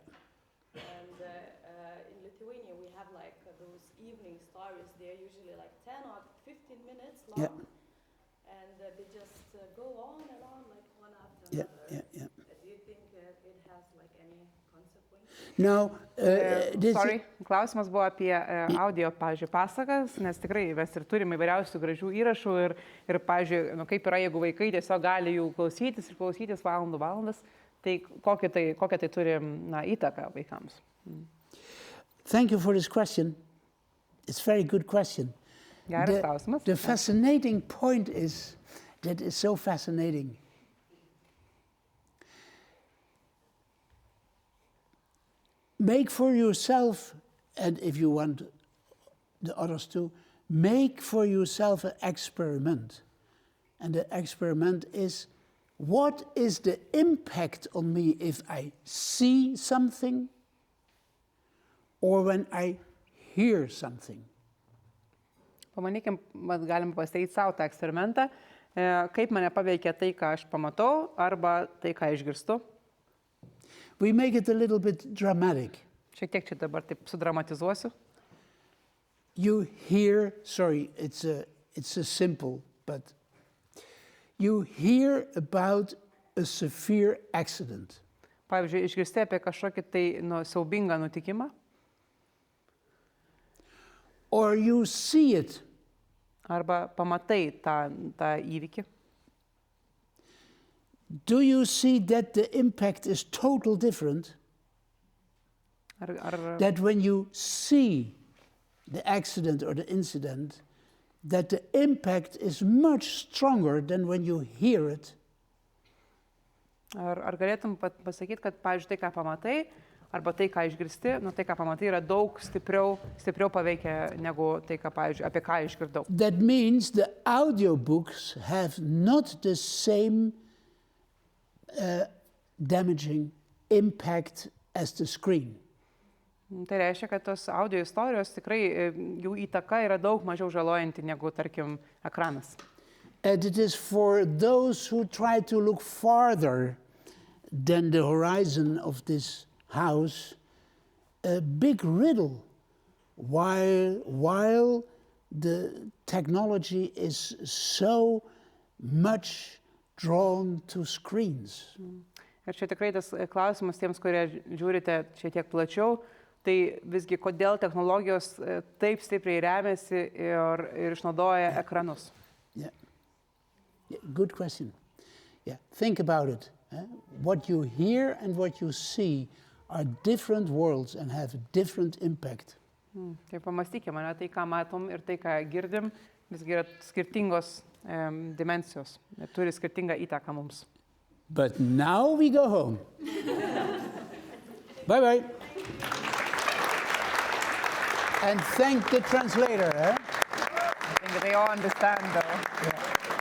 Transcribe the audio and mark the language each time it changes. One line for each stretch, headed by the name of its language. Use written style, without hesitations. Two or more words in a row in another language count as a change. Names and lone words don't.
English: And in Lithuania, we have like those evening stories. They're usually like 10 or 15 minutes long. Yeah. And they just go on and on, like one after Yeah, another. yeah, yeah. Do you think it has like any consequence? Now, this Sorry,
Lithuanian: klausimas buvo apie audio, pavyzdžiui, pasakas, nes tikrai mes ir turime įvairiausių gražių įrašų ir pavyzdžiui, kaip yra, jeigu vaikai tiesiog gali jų klausytis ir klausytis valandas, tai kokią tai turi įtaką vaikams.
English: Thank you for this question. It's a very good question.
Lithuanian: Geras klausimas.
English: The fascinating point is that it's so fascinating. Make for yourself, and if you want the others to, make for yourself an experiment. And the experiment is, what is the impact on me if I see something or when I hear something?
Lithuanian: Pamanykim, galim pasidaryti savo tą eksperimentą, kaip mane paveikia tai, ką aš pamatau, arba tai, ką išgirstu.
English: We make it a little bit dramatic.
Lithuanian: Šiek tiek čia dabar taip sudramatizuosiu.
English: You hear, sorry, it's a simple, but you hear about a severe accident.
Lithuanian: Pavyzdžiui, išgirsti apie kažkokį tai siaubingą nutikimą,
English: Or you see it,
Lithuanian: arba pamatai tą įvykį.
English: do you see that the impact is total different?
Lithuanian: Ar
English: That when you see the accident or the incident, that the impact is much stronger than when you hear it?
Lithuanian: galėtum pasakyti, kad, pavyzdžiui, tai, ką pamatai, arba tai, ką išgirsti, tai, ką pamatai, yra daug stipriau paveikia negu tai, pavyzdžiui, apie ką išgirdau.
English: That means the audiobooks have not the same damaging impact as the screen.
Lithuanian: Tai reiškia, kad tos audio istorijos tikrai jų įtaka yra daug mažiau žalojanti negu, tarkim, ekranas.
English: And it is for those who try to look farther than the horizon of this house a big riddle while the technology is so much drawn to screens.
Lithuanian: Ir čia tikrai tas klausimas tiems, kurie žiūrite šiek tiek plačiau, tai visgi kodėl technologijos taip stipriai remiasi ir išnaudoja ekranus.
English: Yeah. Yeah, good question. Yeah, think about it. What you hear and what you see are different worlds and have a different impact.
Lithuanian: Tai pamastykime, tai, ką matom ir tai, ką girdim, visgi yra skirtingos dimensijos, turi skirtingą įtaką mums.
English: But now we go home. Bye-bye. And thank the translator. Thank They all understand though. Yeah.